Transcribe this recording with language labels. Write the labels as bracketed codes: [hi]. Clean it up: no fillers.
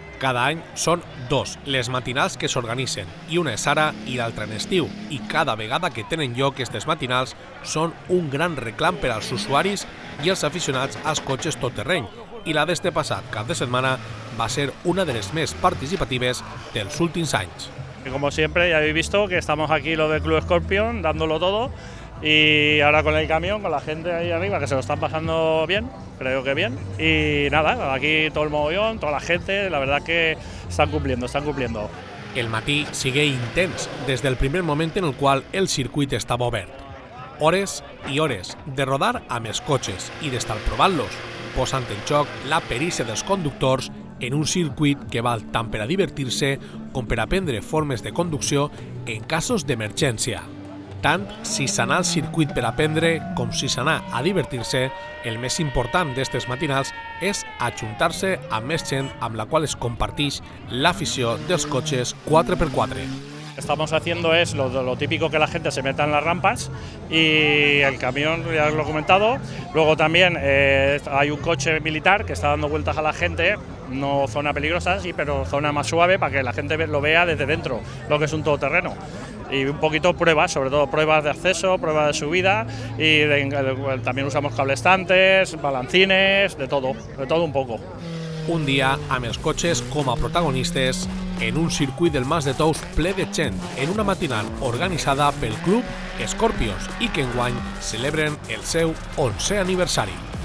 [ca] Cada any són 2 les matinals que s'organitzen, i una és ara i l'altra en estiu, i cada vegada que tenen lloc aquestes matinals són un gran reclam per als usuaris i els aficionats als cotxes tot terreny, i la d'este passat cap de setmana va ser una de les més participatives dels últims anys. [es] Como siempre, ya habéis visto que estamos aquí los del Club Scorpion dándolo todo, y ahora con el camión, con la gente ahí arriba que se lo están pasando bien, creo que bien, y nada, aquí todo el mogollón, toda la gente, la verdad que están cumpliendo. [ca] El matí sigué intens des del primer moment en el qual el circuit estava obert. Hores i hores de rodar amb els cotxes i d'estar provant-los, posant en joc la perícia dels conductors en un circuit que val tant per a divertir-se com per aprendre formes de conducció en casos d'emergència. Tant si s'anà al circuit per aprendre com si s'anà a divertir-se, el més important d'estes matinals és ajuntar-se amb més gent amb la qual es compartix l'afició dels cotxes 4x4. [es] Estamos haciendo es lo típico, que la gente se meta en las rampas, y el camión, ya os lo he comentado. Luego también hay un coche militar que está dando vueltas a la gente, no zona peligrosa, sí, pero zona más suave para que la gente lo vea desde dentro, lo que es un todoterreno. Y un poquito pruebas, sobre todo pruebas de acceso, pruebas de subida, y también usamos cablestantes, balancines, de todo un poco. [ca] Un dia amb els cotxes com a protagonistes en un circuit del Mas de Tous ple de gent en una matinal organitzada pel Club Scorpios i que enguany celebren el seu 11è aniversari.